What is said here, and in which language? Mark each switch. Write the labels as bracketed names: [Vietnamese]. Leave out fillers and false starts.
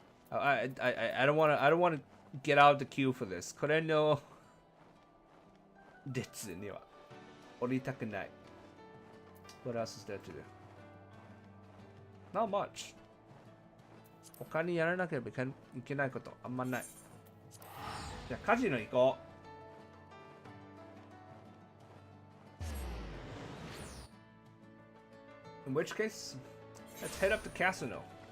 [English] I don't want to get out of the queue for this. [Japanese] これの列には降りたくない。 [English] What else is there to do? Not much. [Japanese] 他にやらなければいけないことあんまない。じゃあカジノ行こう。 [English] In which case, let's head up to casino.